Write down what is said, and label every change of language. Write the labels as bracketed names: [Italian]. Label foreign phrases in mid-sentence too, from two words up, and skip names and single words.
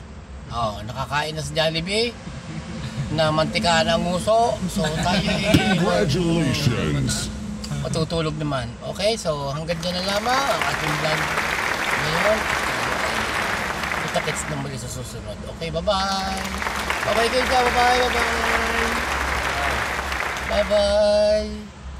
[Filipino] Nakakain na sa Jollibee na mantika ng nguso. So tayo Congratulations! matutulog naman. Okay, so hanggang dyan na lamang ang ating vlog ngayon. Kita-kits na muli sa susunod. [English] Okay, bye-bye! Bye-bye [Filipino] kayo dyan, [English] bye-bye! Bye-bye! Bye-bye!